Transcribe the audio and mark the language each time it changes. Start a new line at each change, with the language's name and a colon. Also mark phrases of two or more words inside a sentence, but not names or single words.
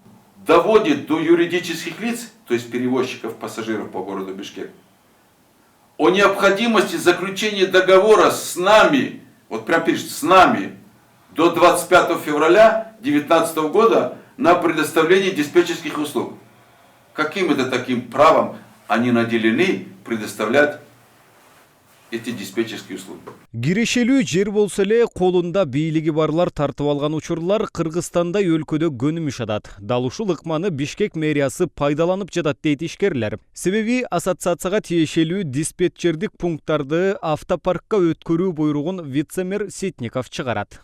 Russian: Доводит до юридических лиц, то есть перевозчиков пассажиров по городу Бишкек, о необходимости заключения договора с нами, вот прям пишет, с нами, до 25 февраля 2019 года на предоставление диспетчерских услуг. Каким это таким правом они наделены предоставлять эти диспетчерские услуги?
Kyrgyz: Кирешелүү жер болсо эле колунда бийлиги барлар тартып алган учурлар Кыргызстанда өлкөдө көнүмүш жатат. Дал ушул ыкманы Бишкек мэриясы пайдаланып жатат дейт ишкерлер. Себеби ассоциацияга тиешелүү диспетчердик пункттарды автопаркка өткөрүү буйругун вице-мэр Ситников чыгарат.